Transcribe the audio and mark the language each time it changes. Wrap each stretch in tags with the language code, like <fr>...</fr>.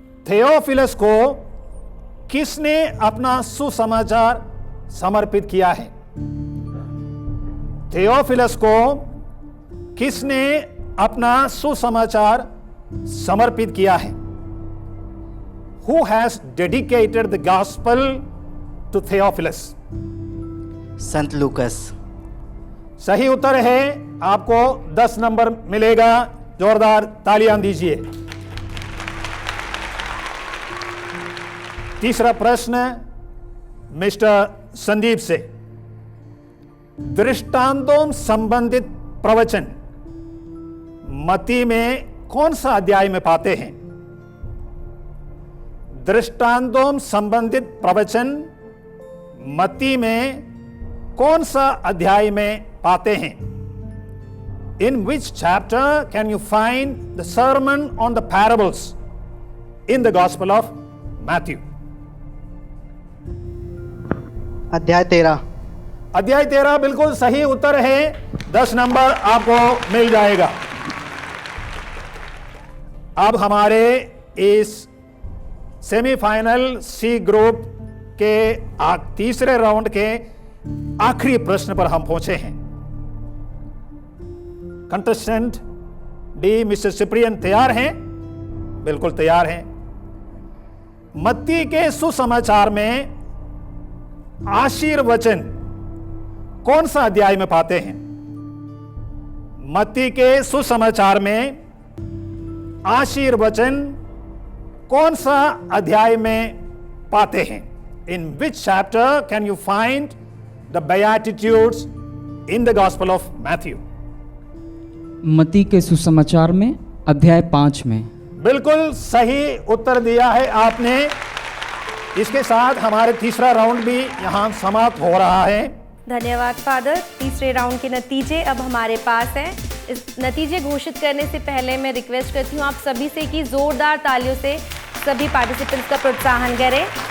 <hi>Theophilus को किसने अपना सुसमाचार समर्पित किया है? थियोफिलस को किसने अपना सुसमाचार समर्पित किया है?</hi> <en>Who has dedicated the gospel to Theophilus?</en> <hi>संत लूकस। सही उत्तर है। आपको 10 नंबर मिलेगा। जोरदार तालियां दीजिए। तीसरा प्रश्न मिस्टर संदीप से। दृष्टांतों संबंधित प्रवचन मत्ती में कौन सा अध्याय में पाते हैं? दृष्टांतों संबंधित प्रवचन मत्ती में कौन सा अध्याय में पाते हैं?</hi> <en>In which chapter can you find the sermon on the parables in the Gospel of Matthew?</en> <hi>अध्याय 13। अध्याय 13 बिल्कुल सही उत्तर है। 10 नंबर आपको मिल जाएगा। अब हमारे इस सेमीफाइनल सी ग्रुप के तीसरे राउंड के आखिरी प्रश्न पर हम पहुंचे हैं। कंटेस्टेंट डी मिस्टर सिप्रियन तैयार हैं? बिल्कुल तैयार हैं। मत्ती के सुसमाचार में आशीर्वचन कौन सा अध्याय में पाते हैं? मत्ती के सुसमाचार में आशीर्वचन कौन सा अध्याय में पाते हैं?</hi> <en>In which chapter can you find the beatitudes in the Gospel of Matthew?</en> <hi>मत्ती के सुसमाचार में अध्याय 5 में। बिल्कुल सही उत्तर दिया है आपने। इसके साथ हमारे तीसरा राउंड भी यहाँ समाप्त हो रहा है। धन्यवाद फादर। तीसरे राउंड के नतीजे अब हमारे पास हैं। इस नतीजे घोषित करने से पहले मैं रिक्वेस्ट करती हूँ आप सभी से कि जोरदार तालियों से सभी पार्टिसिपेंट्स का प्रोत्साहन करें।</hi>